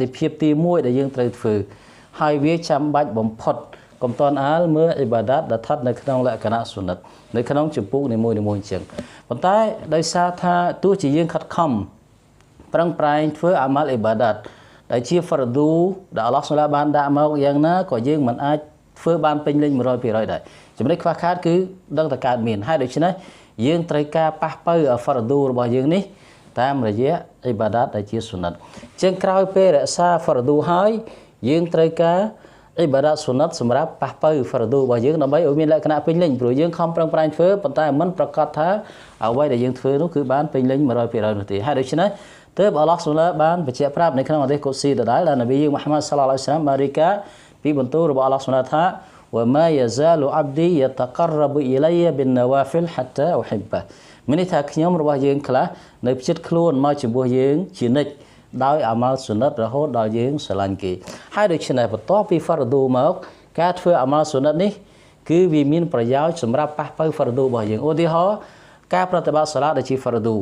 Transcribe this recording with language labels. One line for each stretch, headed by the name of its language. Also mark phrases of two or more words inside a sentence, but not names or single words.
Khmer: ភាពទី1ដែលយើងត្រូវធ្វើហើយវាចាំបាច់បំផុតកុំតន់អាលមើលអ៊ីបាដាតដែលស្ថិតនៅក្នុងលក្ខណៈសុណាត់នៅក្នុងចម្ពោះនីមួយៗអញ្ចឹងប៉ុន្តែដោយសារថាទោះជាយើងខិតខំប្រឹងប្រែងធ្វើអាម៉ាល់អ៊ីបាដាតដែលជាហ្វារឌូដែលអល់ឡោះ
Arabic: سبحانه وتعالى
Khmer: បានដាក់មកយ៉ាងណាក៏យើងមិនអាចធ្វើបានពេញលេញ 100% ដែរចំណុចខ្វះខាតគឺដឹងតែកើតមានហើយដូច្នេះយើងត្រូវការប៉ះប៉ូវហ្វារឌូរបស់យើងនេះតាមរយៈ อิบาดัตได้ ជាសុណតជាងក្រោយពេលរក្សាហ្វរឌូហើយយើងត្រូវការអ៊ីបាដាតសុណតសម្រាប់ប៉ះប៉ូវហ្វរឌូរបស់យើងដើម្បីឲ្យមានលក្ខណៈពេញលេញព្រោះយើងខំប្រឹងប្រែងធ្វើប៉ុន្តែមិនប្រកាសថាអ្វីដែលយើងធ្វើនោះគឺបានពេញលេញ 100% នោះទេហើយដូច្នេះទើបអល់ឡោះស៊ុបហានបានបញ្ជាក់ប្រាប់នៅក្នុងហាឌីស កុស៊ីដដែលដែលនប៊ីយើងមូហាម៉ាត់សល្លឡោះអាឡៃហ៊ីវ៉ាសល្លាមបានរាយការណ៍ពីបន្ទូលរបស់អល់ឡោះស៊ុបហានថា
Arabic: وما يزال عبدي يتقرب إلي بالنوافل حتى أحبه
Khmer: មានន័យថាខ្ញុំរបស់យើងខ្លះនៅផ្ចិតខ្លួនមកចំពោះយើងជានិច្ចដោយអាម៉ាល់សុណតរហូតដល់យើង ស្រឡាញ់គេហើយដូច្នេះបន្ទាប់ពីហ្វារឌូមកការធ្វើអាម៉ាល់សុណតនេះគឺវាមានប្រយោជន៍សម្រាប់ប៉ះប៉ូវហ្វារឌូរបស់យើងឧទាហរណ៍ការប្រតិបត្តិសាឡាតដែលជាហ្វារឌូ